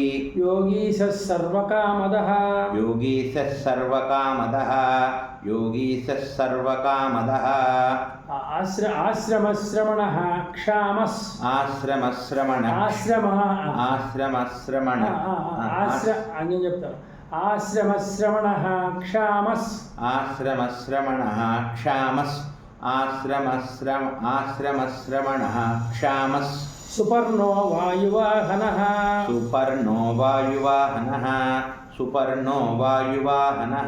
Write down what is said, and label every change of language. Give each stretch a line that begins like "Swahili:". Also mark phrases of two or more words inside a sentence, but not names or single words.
Sanskrit: योगीशः सर्वकामदः योगीशः सर्वकामदः योगीशः सर्वकामदः आश्रमश्रमणः क्षामस् आश्रमश्रमणः आश्रमः आश्रमश्रमणः
Telugu: నేను చెప్తాను
Sanskrit: ఆశ్రమశ్రమణः क्षामस् आश्रमश्रमणः क्षामस् आश्रमश्रमणः क्षामस् सुपर्णो वायुवाहनः सुपर्णो वायुवाहनः सुपर्णो वायुवाहनः